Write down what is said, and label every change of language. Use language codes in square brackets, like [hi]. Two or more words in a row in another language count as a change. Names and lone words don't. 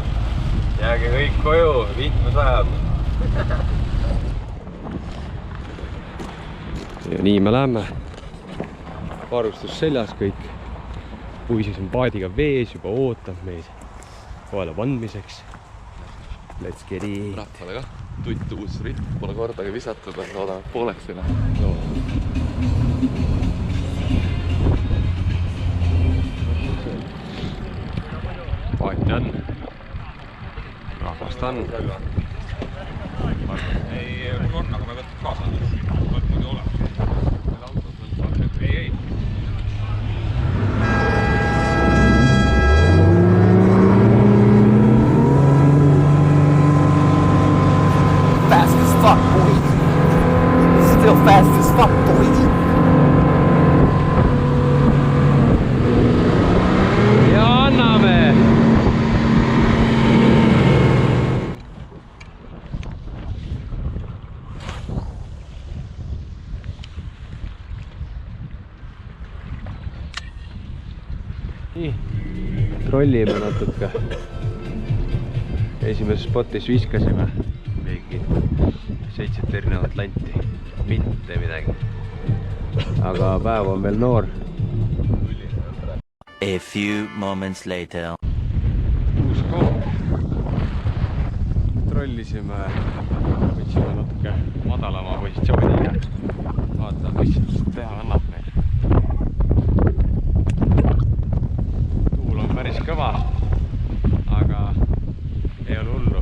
[et] Jääge kõik koju, vihma sajab. Ja nii me läheme. Varustus seljas kõik. Puisis on paadiga vees, juba ootab meid kohala vandmiseks. [en] Let's get it. [et] Rahvale ka. Tutt uus ritt, pole kordagi visatud, aga loodame pooleks sinna. Paati on. Rahvast on. Ei, mul on, aga me võtame kaasa. Võtame muidu olemas. Ei. [en] Fast as fuck, boy. Still fast as fuck, boy. [et] Ja anname! Nii, trollime natuke. Esimeses spotis viskasime mingi 7 erinevat lanti, mitte midagi. Aga päev on veel noor. [en] A few moments later. [et] Uus koht. Trollisime, võtsime natuke madalama positsiooni ja vaatame, mis teha annab meil. Tuul on päris kõva, aga ei ole hullu.